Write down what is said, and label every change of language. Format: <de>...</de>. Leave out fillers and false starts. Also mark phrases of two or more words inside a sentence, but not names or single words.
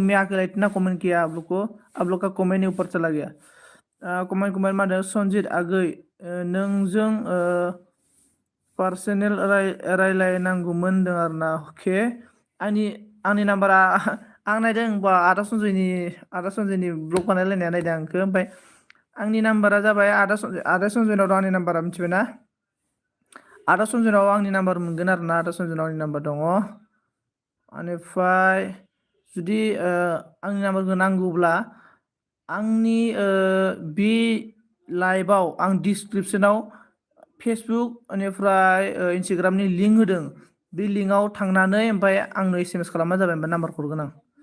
<hi>मैं अकेला इतना कमेंट किया आप लोग को आप लोग का कमेंट ही ऊपर चला गया</hi> <brx>कमेंट मा संजित आगै नोंजों पार्सनेल रायलायनांगौमोन होनदों आरोना अके आंनि नाम्बारा आं नायदों आदा सन्जयनि ब्लग बानायलायनाया नायदों आंखौ ओमफ्राय आंनि नाम्बारा जाबाय आदा सनजयनाव दं आंनि नाम्बारा मिथिबाय ना आदा सनजयनाव आंनि नाम्बार मोनगोन आरो ना आदा सनजयनाव आंनि नाम्बार दङ बेनिफ्राय जुदि आंनि नाम्बारखौ नांगौब्ला आंनि बे लाइभआव आं डिसक्रिपसनाव फेसबुक बेनिफ्राय इन्सटाग्रामनि लिंक होदों बे लिंकआव थांनानै ओमफ्राय आंनो SMS खालामबानो जाबाय ओमफ्राय नाम्बारखौ हरगोन आं</brx>